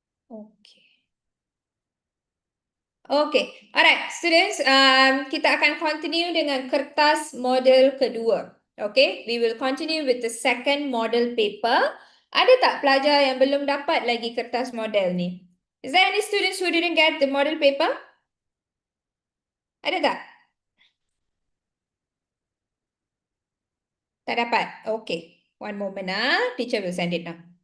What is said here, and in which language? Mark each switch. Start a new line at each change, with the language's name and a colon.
English: Okay. Okay, alright, students.
Malay: Kita akan continue dengan kertas model kedua.
English: Okay, we will continue with the second model paper.
Malay: Ada tak pelajar yang belum dapat lagi kertas model ni?
English: Is there any students who didn't get the model paper?
Malay: Ada tak? Tak dapat?
English: Okay, one moment teacher will send it now.